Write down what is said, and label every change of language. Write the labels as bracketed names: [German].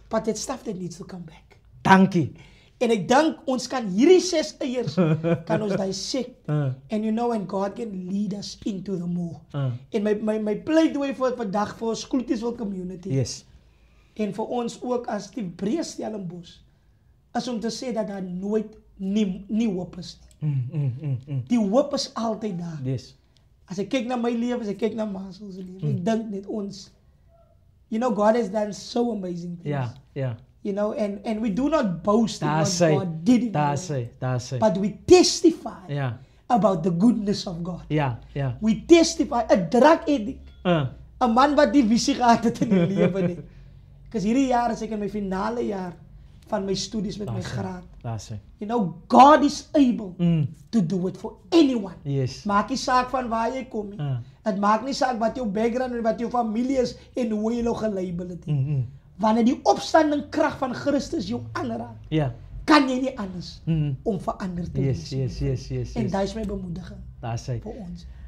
[English] But it's stuff that needs to come back. [Afrikaans] Dankie. En ek dink ons kan hierdie 6 eiers kan ons dissect. [English] And you know, and God can lead us into the more. [Afrikaans] En my pleidooi vir vandag vir ons Kloetiesville community. En vir ons ook as die breë Stellenbosch is om te sê dat daar nooit nie hoop is nie. Die hoop is altyd daar. As ek kyk na my lewe, as ek kyk na Masel se lewe, ek dink net ons, you know, [English] God has done so amazing things. You know, and we do not boast in what God did in our life, but we testify about the goodness of God. We testify, [Afrikaans] 'n drug addict, 'n man wat die visie gehad het in die lewe nie. Because hierdie jaar is ek in my finale jaar van my studies met my graad. [English] You know, God is able to do it for anyone. [Afrikaans] Maak nie saak van waar jy kom nie. Het maak nie saak wat jou background en wat jou familie is en hoe jy nou gelabel het nie. Wanneer die opstanding krag van Christus jou aanraak, kan jy nie anders om verander te wees. En dit is my bemoediging vir ons.